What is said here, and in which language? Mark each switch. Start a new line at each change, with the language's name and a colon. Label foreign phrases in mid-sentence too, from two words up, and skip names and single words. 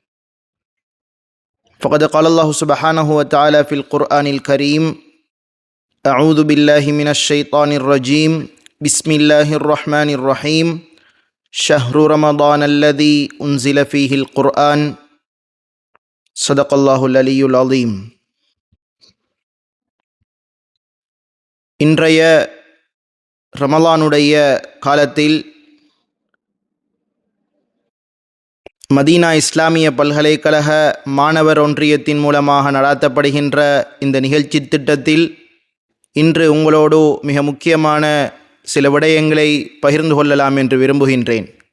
Arabic: فقد قال الله سبحانه وتعالى في القرآن الكريم: أعوذ بالله من الشيطان الرجيم، بسم الله الرحمن الرحيم، شهر رمضان الذي أنزل فيه القرآن، صدق الله العلي العظيم.
Tamil: இன்றைய ரமலானுடைய காலத்தில் மதீனா இஸ்லாமிய பல்கலைக்கழக மாணவர் ஒன்றியத்தின் மூலமாக நடாத்தப்படுகின்ற இந்த நிகழ்ச்சி திட்டத்தில் இன்று உங்களோடு மிக முக்கியமான சில விடயங்களை பகிர்ந்து கொள்ளலாம் என்று விரும்புகின்றேன்.